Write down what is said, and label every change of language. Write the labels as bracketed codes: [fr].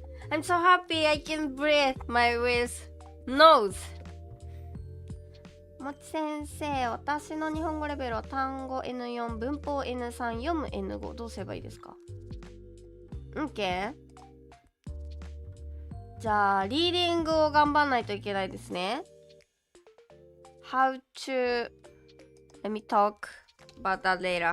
[en] I'm so happy I can breathe my with nose. [ja] もち先生、私の日本語レベルは単語 N4、文法 N3、読む N5。どうすればいいですか？ OK。じゃあ、リーディングを頑張んないといけないですね。 [en] How to let me talk about that later.